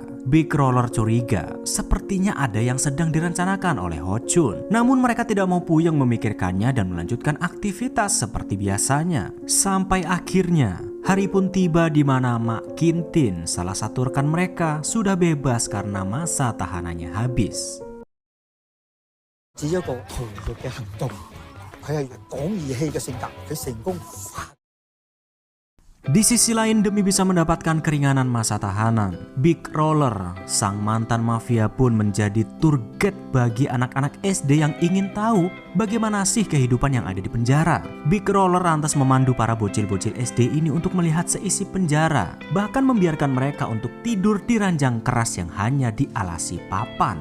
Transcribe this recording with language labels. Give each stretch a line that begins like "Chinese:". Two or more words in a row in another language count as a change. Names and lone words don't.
Indonesian: Big Roller curiga, sepertinya ada yang sedang direncanakan oleh Ho Chun. Namun mereka tidak mau puyeng memikirkannya dan melanjutkan aktivitas seperti biasanya. Sampai akhirnya, hari pun tiba di mana Mak Kintin, salah satu rekan mereka, sudah bebas karena masa tahanannya habis.
Cantonese: 只一個豪烈嘅行動，佢係講義氣嘅性格，佢成功。
Indonesian: Di sisi lain, demi bisa mendapatkan keringanan masa tahanan, Big Roller, sang mantan mafia pun menjadi
English: tour guide
Indonesian: bagi anak-anak SD yang ingin tahu bagaimana sih kehidupan yang ada di penjara. Big Roller lantas memandu para bocil-bocil SD ini untuk melihat seisi penjara, bahkan membiarkan mereka untuk tidur di ranjang keras yang hanya dialasi papan.